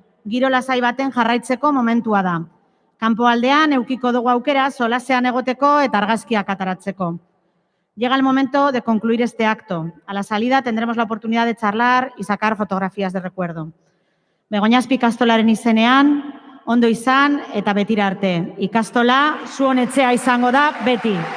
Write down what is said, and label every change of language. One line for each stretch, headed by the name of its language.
Basque: Giro lasai baten jarraitzeko momentua da. Kanpoaldean eukiko dugu aukera solasean egoteko eta argazkiak ataratzeko.
Spanish: Llega el momento de concluir este acto. A la salida tendremos la oportunidad de charlar y sacar fotografías de recuerdo.
Basque: Begoñazpi ikastolaren izenean, ondo izan eta betira arte. Ikastola zuen etxea izango da beti.